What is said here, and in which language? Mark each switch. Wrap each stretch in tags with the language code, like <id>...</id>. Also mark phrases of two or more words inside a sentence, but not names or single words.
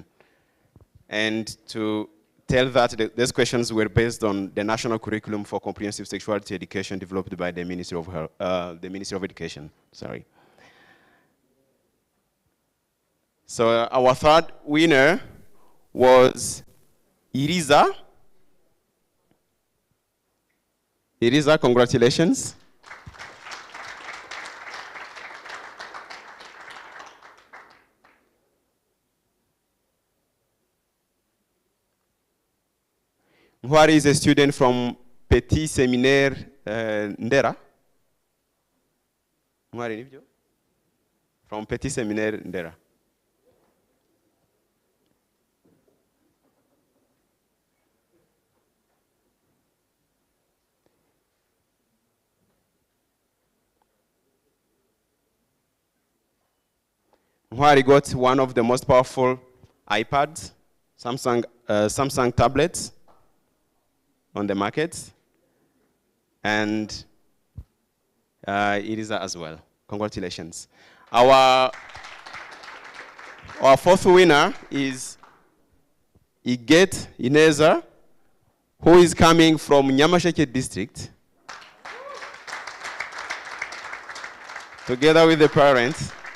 <en>And to tell that these questions were based on the National Curriculum for Comprehensive Sexuality Education developed by the Ministry of Education. Sorry. So our third winner was Iriza. Iriza, congratulations. Mwari is a student from Petit Seminaire Ndera.</en> <rw>Mwari nibyo?</rw> <en>From Petit Seminaire Ndera. Mwari got one of the most powerful iPads, Samsung tablets on the market, and Iriza as well. Congratulations. Our fourth winner is Iget Ineza, who is coming from Nyamasheke district, together with the parents.</en>